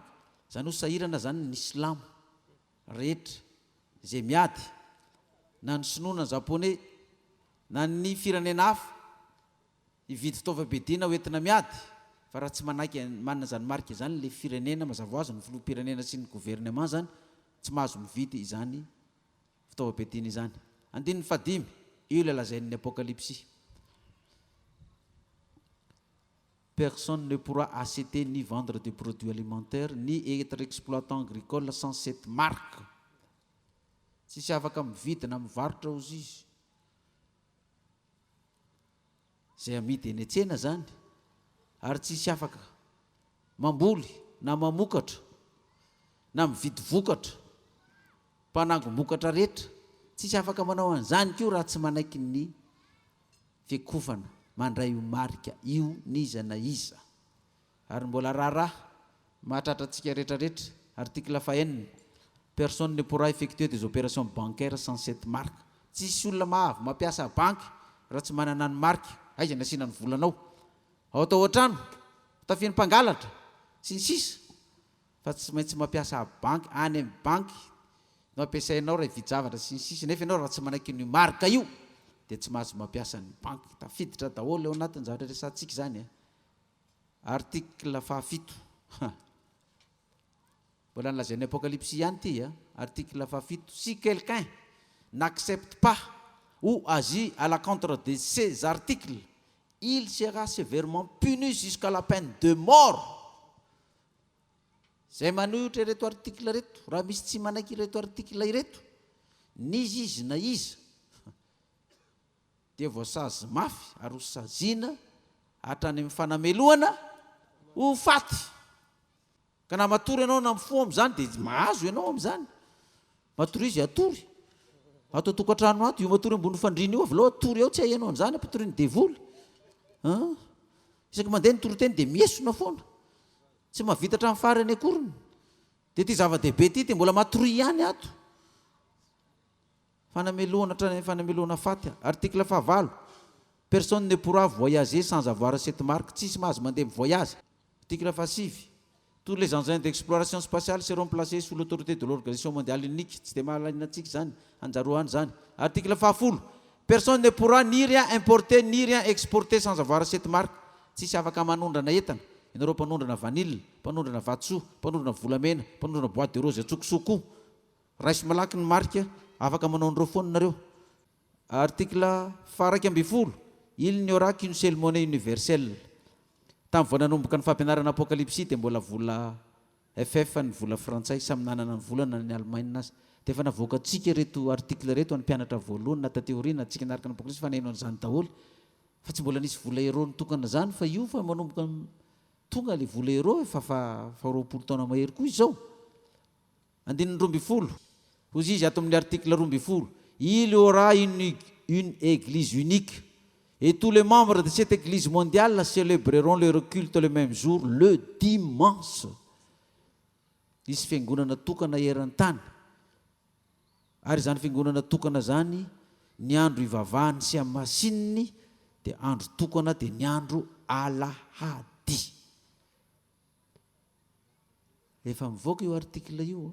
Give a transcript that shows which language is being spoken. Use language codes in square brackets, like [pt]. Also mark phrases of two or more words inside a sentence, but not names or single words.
[mg] Zany ho sahirana zany ny silamo rehetra izay miady na ny sinoa na ny japonais na ny firenena hafa hividy fitaovam-piadiana hoentina miady fa raha tsy manana zany marque zany le firenena mazava ho azy ny filoham-pirenena sy ny gouvernement zany tsy mahazo mividy izany fitaovam-piadiana izany. Andininy fadimy, io le lazain'ny apokalypsy. [fr] Personne ne pourra acheter ni vendre des produits alimentaires ni être exploitant agricole sans cette marque. [mg] Tsisy afaka mividy na mivarotra ozy izy zay amidy eny an-tsena zany, ary tsisy afaka mamboly na mamokatra na mividy vokatra, mpanango-mokatra rehetra, tsisy afaka manao an'izany koa raha tsy manaiky ny fiakofana mandray io marika io niza na iza. Ary mbola raharaha mahatratra antsika rehetrarehetra. Artikla fahaenina, [fr] personne ne pourra effectuer des opérations bancaires sans cette marque. [mg] Tsisy olona mahavy mampiasa banky raha tsy manana ny marque. Aiza ny asiana ny volanao, ao atao an-trano, tafiany mpangalatra sy ny sisa, fa tsy maintsy mampiasa banky. Any amin'ny banky no ampiasainao raha hividy zavatra sy ny sisa, nefa ianao raha tsy manaiky ny marque io dia tsy mahazo mampiasa ny banky. Tafiditra daholo eo anatin'ny zavatra resantsika zany. Artikla fahafito, mbola nolazain'ny apokalypsy ihany ity. Artikla fahafito, [fr] si quelqu'un n'accepte pas ou agit à l'encontre de ces articles, il sera sévèrement puni jusqu'à la peine de mort. [mg] Zay manohitra ireto artikla reto, raha misy tsy manaiky ireto artikla ireto, nizy izy na iza dia voasazy mafy ary ho saziana hatrany amin'ny fanameloana ho faty. Ka na matory ianao na mifoha amin'izany dia mahazo ianao amin'izany. Matory izy atory atao tokantrano ato, io matory ambony fandrina io avy lao atory ao, tsy hainao an'izany ampatoriny devoly. Isaky mandeha ny toroteny dia miesona foana, tsy mahavita hatramin'ny farany akoriny. Dia ty zava-dehibe ty dia mbola matory ihany ato, fanameloana hatrany fanameloana faty. Artikla fahavalo, [fr] personne ne pourra voyager sans avoir cette marque. [mg] Tsisy mahazo mandeha mivoyage. Artikla fahasivy, [fr] tous les engins d'exploration spatiale seront placés sous l'autorité de l'organisation mondiale unique. [mg] Tsy dia mahalina antsika zany, anjaroany zany. Artikla fahafolo, [fr] personne ne pourra ni rien importer ni rien exporter sans avoir cette marque. [mg] tsisy afaka manondrana entana. Ianareo mpanondrana vanille, mpanondrana vatsoa, mpanondrana volamena, mpanondrana [fr] boîte de rose [mg] atsokosoko. Raisy malaky ny marika afaka manao an'ireo foana nareo. Article faraky amby folo, [fr] il n'y aura qu'une seule monnaie universelle. [mg] Tamin'ny vao nanomboka ny fampianarana apokalypsy dia mbola vola FF ny vola frantsay samy nanana ny volana ny Allemagne azy. Dia efa navoaka antsika reto article reto any mpianatra voalohany na tateoriana antsika niaraka ny apokalypsy fa neno an'izany daholo. Fa tsy mbola nisy vola euro nitokana zany fa io fa manomboka tonga le vola euro fa 20 taona mahery koa izao. Andininy 12. Hozy izy ato amin'ny article 12. [fr] Il y aura une église unique et tous les membres de cette église mondiale célébreront leur culte le même jour, le dimanche. [mg] Isy fiangonana tokana eran-tany. Ary zany fiangonana tokana zany ny andro ivavahany sy amin'ny masininy dia andro tokana dia ny andro alahady. Efa mivoaka io article io.